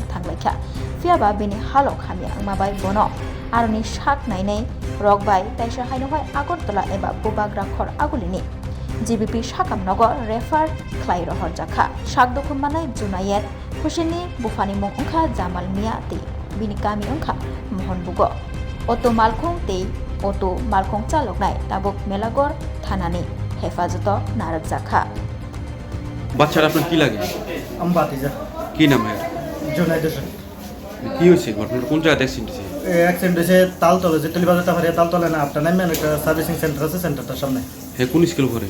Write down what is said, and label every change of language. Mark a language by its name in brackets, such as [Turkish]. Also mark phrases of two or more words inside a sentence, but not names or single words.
[Kok Borok] thanglaikha fiaba bini halok hamya angmabai bono Aroni shak nainai rokbai taisa hainohai Agartala eba Bubagra khor agulini GBP sakamnogo refer khlai rohor jakha shakdokum manai Junayet Husseini bufani mung ongkha Jamal Mia te bini kami ongkha Mohon Bugo Oto malkhung te oto malkhung chaloknai tabuk Melagor thanani হেফাজত নারক জাখা [Bangla] বাচ্চার আপনার কি লাগে আমি বাতিজা কি নাম এর জুনাইদ হোসেন কি হয়েছে ঘটনাটা কোন জায়গায় অ্যাক্সিডেন্ট হয়েছে অ্যাক্সিডেন্ট হয়েছে তালতলা যে টেলিবাজার টাফারিয়া তালতলা না আপনার নামে একটা সার্ভিসিং সেন্টার আছে সেন্টারটার সামনে হ্যাঁ কোন স্কুল করে